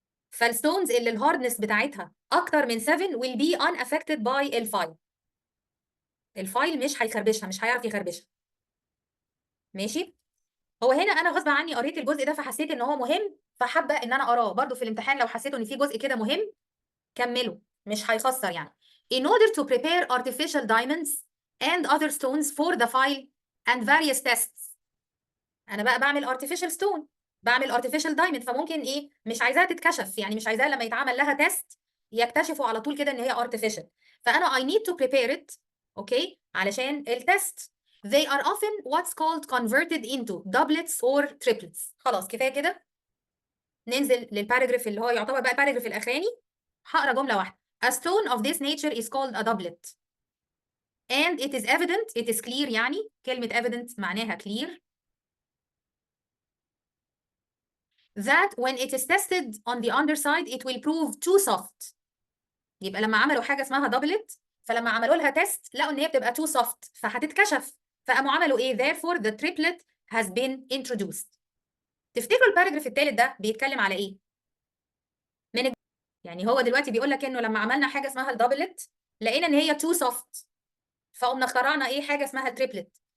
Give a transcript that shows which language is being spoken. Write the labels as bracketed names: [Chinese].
[Arabic] فالستونز اللي الهاردنس بتاعتها اكتر من 7 [English] will be unaffected by [Arabic] الفايل. الفايل مش هيخربشها، مش هيعرف يخربشها. ماشي؟ هو هنا انا غصب عني قريت الجزء ده فحسيت ان هو مهم فحابه ان انا اقراه برضو في الامتحان. لو حسيتوا ان في جزء كده مهم كملوا، مش هيخسر يعني. [English] In order to prepare artificial diamonds and other stones for the file and various tests. [Arabic] انا بقى بعمل artificial stone، بعمل artificial diamond، فممكن ايه مش عايزاها تتكشف، يعني مش عايزاها لما يتعمل لها تيست يكتشفوا على طول كده ان هي artificial. فانا [English] I need to prepare it [Arabic] اوكي علشان التست. [English] They are often what's called converted into doublets or triplets. [Arabic] خلاص كفايه كده. ننزل للباراجراف اللي هو يعتبر بقى الباراجراف الاخراني. هقرا جمله واحده. [English] A stone of this nature is called a doublet and it is evident, it is clear. [Arabic] يعني كلمه [English] evident [Arabic] معناها [English] clear that when it is tested on the underside it will prove too soft. [Arabic] يبقى لما عملوا حاجه اسمها doublet فلما عملوا لها تيست لقوا ان هي بتبقى [English] too soft [Arabic] فهتتكشف، فقاموا عملوا ايه [English] therefore the triplet has been introduced. [Arabic] تفتكروا الباراجراف الثالث ده بيتكلم على ايه؟ يعني هو دلوقتي بيقول لك انه لما عملنا حاجه اسمها الدبلت لقينا ان هي تو سوفت فقمنا اخترعنا ايه حاجه اسمها التريبلت.